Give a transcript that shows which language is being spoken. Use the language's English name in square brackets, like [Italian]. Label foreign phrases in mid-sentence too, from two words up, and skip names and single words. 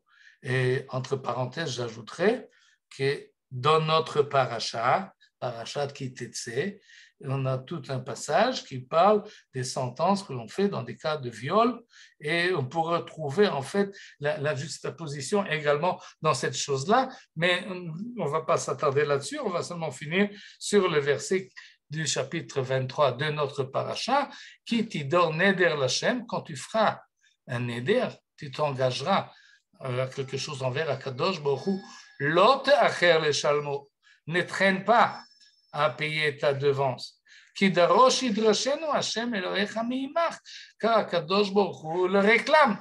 [French] Et entre parenthèses, j'ajouterai que dans notre parashat Kitetse, on a tout un passage qui parle des sentences que l'on fait dans des cas de viol, et on pourrait trouver en fait la juxtaposition également dans cette chose-là, mais on ne va pas s'attarder là-dessus, on va seulement finir sur le verset du chapitre 23 de notre paracha, [Hebrew] כי תדור נדר לה, [French] quand tu feras un neder, tu t'engageras à quelque chose envers Akadosh Baruch Hu, [Hebrew] לא תאחר לשלמו, [French] ne traîne pas à payer ta devance. [Hebrew] כי דרש ידרשנו ה' אלהיך מעמך, [French] car Akadosh Baruch Hu le réclame.